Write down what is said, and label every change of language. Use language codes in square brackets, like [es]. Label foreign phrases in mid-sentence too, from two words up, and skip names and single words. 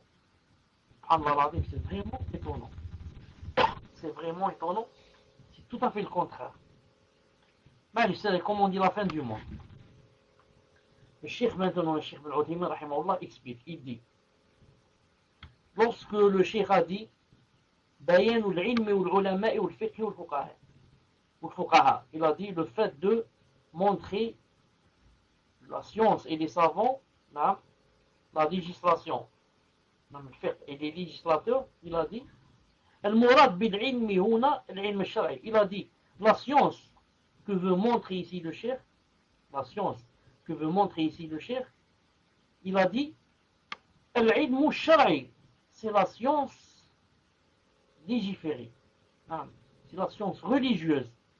[fr] Allah, c'est vraiment étonnant. C'est vraiment étonnant. C'est tout à fait le contraire. Mais c'est comme on dit la fin du monde. Le cheikh maintenant, le cheikh Al-Uthaymin, explique, il dit, lorsque le cheikh a dit [ar] بيان العلم والعلماء والفقه والفقهاء, [fr] il a dit le fait de montrer la science et les savants, la législation, et les législateurs, il a dit [ar] المراد بالعلم هنا العلم الشرعي, [fr] il a dit la science que veut montrer ici le cheikh, la science que veut montrer ici le cheikh, il a dit [ar] العلم الشرعي, [fr] c'est la science légiférée, c'est la science religieuse.